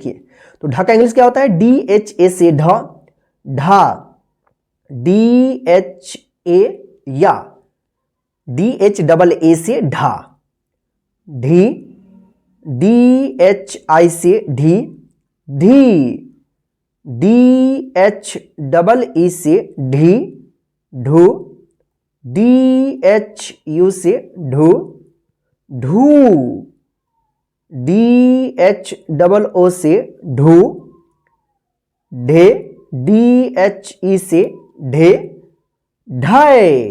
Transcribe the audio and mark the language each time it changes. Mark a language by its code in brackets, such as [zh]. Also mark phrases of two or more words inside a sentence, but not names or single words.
[hi] देखिए तो ढ का इंग्लिश क्या होता है, DHA से ढ, ढा, DHA या DHAA से ढा, ढी, DHI से ढी, ढी, DHEE से ढी, ढू, DHU से ढू, ढू, DHOO से ढू, ढे, DHE से ढे, ढय,